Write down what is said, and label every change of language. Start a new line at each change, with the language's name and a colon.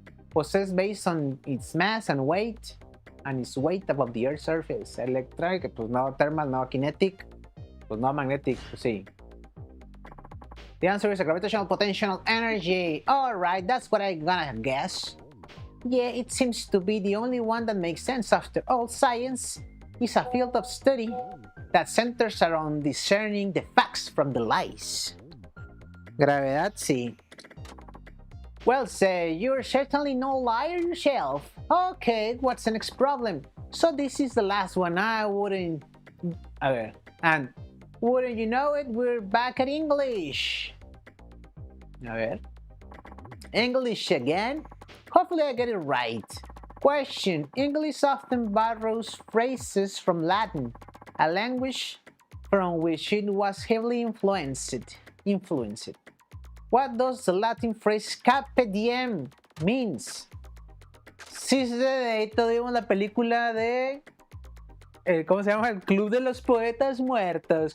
English: Possessed based on its mass and its weight above the Earth's surface.
Spanish: Electric, pues no thermal, no kinetic, pues no magnetic, pues sí.
English: The answer is a gravitational potential energy. Alright, that's what I'm gonna guess. Yeah, it seems to be the only one that makes sense. After all, science is a field of study that centers around discerning the facts from the lies.
Spanish: Gravedad, sí.
English: Well, say, you're certainly no liar yourself. Okay, what's the next problem? So this is the last one. I wouldn't... Okay, and wouldn't you know it, we're back at English.
Spanish: A ver.
English: English again? Hopefully I get it right. Question: English often borrows phrases from Latin, a language from which it was heavily influenced. What does the Latin phrase carpe diem means?
Spanish: Sí, sí, ahí tuvimos la película de... ¿cómo se llama? El Club de los Poetas Muertos.